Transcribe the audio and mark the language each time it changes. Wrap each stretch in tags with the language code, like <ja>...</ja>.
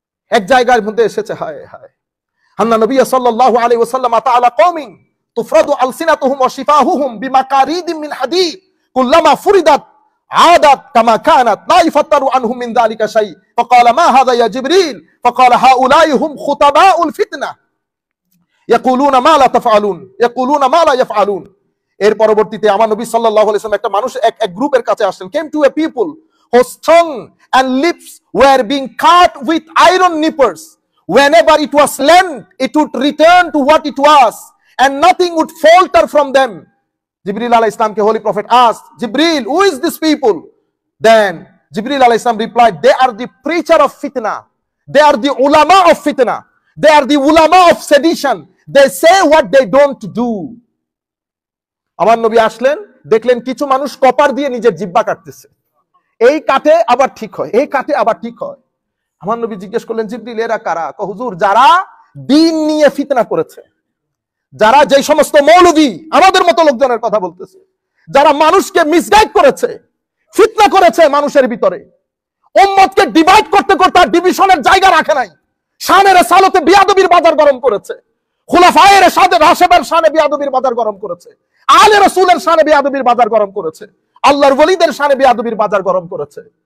<bn>এক জায়গার মধ্যে এসেছে, হায় হায়,</bn> <ar>আন্না নবী সাল্লাল্লাহু আলাইহি ওয়াসাল্লাম আতা আলা কওমিন তুফরাদু আলসিনাতুহুম ওয়া শিফাহুহুম বিমাকারিদিন মিন হাদীদ কুল্লামা ফুরিদাত عادت كما كانت لا يفتر عنهم من ذلك شيء فقال ما هذا يا جبريل فقال هؤلاء هم خطباء الفتنة يقولون ما لا تفعلون يقولون ما لا يفعلون।</ar> <bn>এর পরবর্তীতে আমার নবী সাল্লাল্লাহু আলাইহি ওয়াসাল্লাম একটা মানুষ এক গ্রুপের কাছে আসলেন,</bn> <en>came to a people whose tongue and lips were being cut with iron nippers. Whenever it was lent, it would return to what it was, and nothing would falter from them. Jibril alayhi salam ke holy prophet asked, Jibril, who is this people? Then Jibril alayhi salam replied, they are the preacher of fitna. They are the ulama of fitna. They are the ulama of sedition. They say what they don't do.</en> <bn>আমার নবী আসলেন, দেখলেন কিছু মানুষ copper দিয়ে নিজের জিহ্বা কাটতেছে। এই কাটে আবার ঠিক হয়, এই কাটে আবার ঠিক হয়। আমার নবী জিজ্ঞেস করলেন, জিবরিল এরা কারা? হুজুর, যারা দ্বীন নিয়ে ফিতনা করেছে, যারা যে সমস্ত মৌলভী আমাদের মতো লোকজনের কথা বলতেছে, যারা মানুষকে মিসগাইড করেছে, ফিতনা করেছে মানুষের ভিতরে, উম্মতকে ডিভাইড করতে করতে আর ডিভিশনের জায়গা রাখে নাই, শানের সালতে বিয়াদবির বাজার গরম করেছে, খুলাফায়ে রাশেদের শানে বিয়াদবির বাজার গরম করেছে, আলে রাসূলের শানে বিয়াদবির বাজার গরম করেছে, আল্লাহর ওলিদের শানে বিয়াদবির বাজার গরম করেছে।</bn>